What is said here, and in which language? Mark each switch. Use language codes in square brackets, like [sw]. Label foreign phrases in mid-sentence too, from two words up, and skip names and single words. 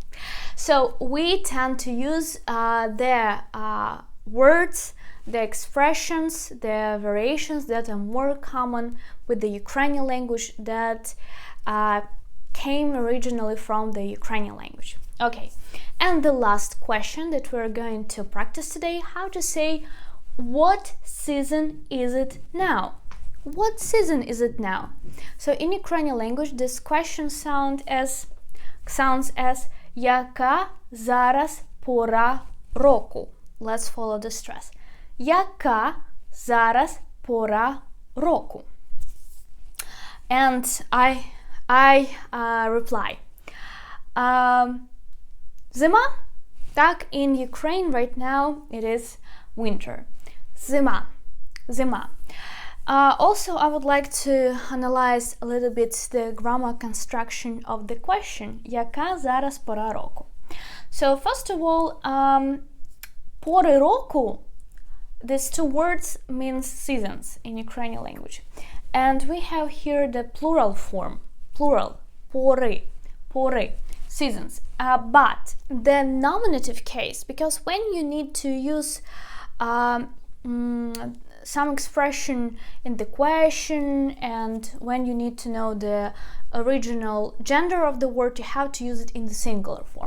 [en] So we tend to use the words, the expressions, the variations that are more common with the Ukrainian language that came originally from the Ukrainian language. Okay, and the last question that we're going to practice today, how to say what season is it now? What season is it now? So in Ukrainian language this question sounds as [uk] яка зараз пора року? [en] Let's follow the stress. [uk] Яка зараз пора року? [en] And I reply. [uk] Зима? Так, [en] in Ukraine right now it is winter. [uk] Зима. Зима. [en] Also, I would like to analyze a little bit the grammar construction of the question. [uk] Яка зараз пора року? [en] So, first of all, [uk] пори року, [en] these two words mean seasons in Ukrainian language. And we have here the plural form, plural, [uk] пори, пори, [en] seasons. But the nominative case, because when you need to use some expression in the question and when you need to know the original gender of the word, you have to use it in the singular form.